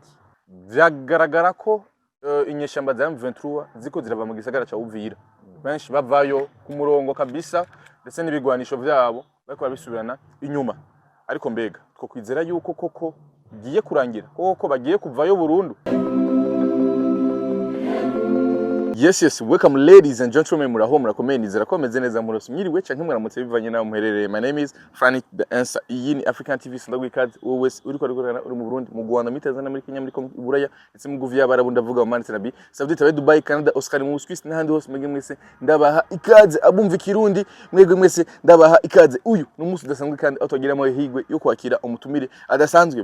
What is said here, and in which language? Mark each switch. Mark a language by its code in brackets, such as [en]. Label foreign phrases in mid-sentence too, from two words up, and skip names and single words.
[rn] Vyagaragara ko inyeshamba za M23 ziko zirava mu gisagara ca Uvira, benshi bavayo ku murongo kabisa ndetse n'ibigwanisho vyabo bariko babisubirana inyuma. Ariko mbega two kwizera yuko koko giye kurangira koko bagiye kuvayo burundu. [en] Yes, welcome ladies and gentlemen, [rn] muraho murakomeye nizera ko meze neza murose mwiriwe canke muramutse bivanye naho muherereye. [en] My name is Frank the Answer. [rn] Iyi ni African TV Sindagwikaze, always uri korana uri mu Burundi, mu Rwanda, muri Tanzania, muri Kenya, muri Buraya, ndetse mu Guvya Barabu ndavuga mu Manchester Nabi, Saudi Arabia, Dubai, Canada, Oscar mu Swiss n'ahandi hose mwege mwese ndabaha ikaze abumva ikirundi mwege mwese ndabaha ikaze. Uyu n'umunsi udasanzwe kandi atogira mu higwe yo kwakira umutumire adasanzwe.